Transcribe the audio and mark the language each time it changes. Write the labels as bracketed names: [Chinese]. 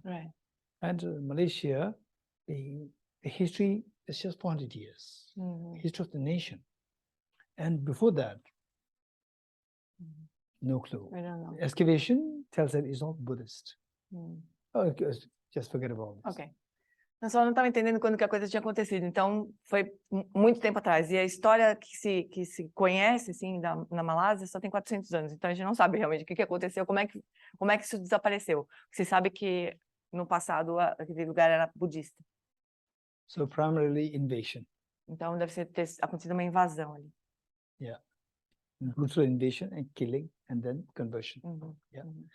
[English] Right. And Malaysia, the history is just 400 years, history of the nation. And before that, no clue. I don't know. Excavation tells that it's not Buddhist. Oh, just forget about it. Ok. [Portuguese] Eu só não estava entendendo quando que a coisa tinha acontecido. Então, foi muito tempo atrás. E a história que se conhece, assim, na Malásia, só tem 400 anos. Então, a gente não sabe realmente o que aconteceu, como é que isso desapareceu. Você sabe que, no passado, aquele lugar era budista. [English] So, primarily invasion. [Portuguese] Então, deve ter acontecido uma invasão ali. [English] Yeah. Brutal invasion and killing, and then conversion. Yeah.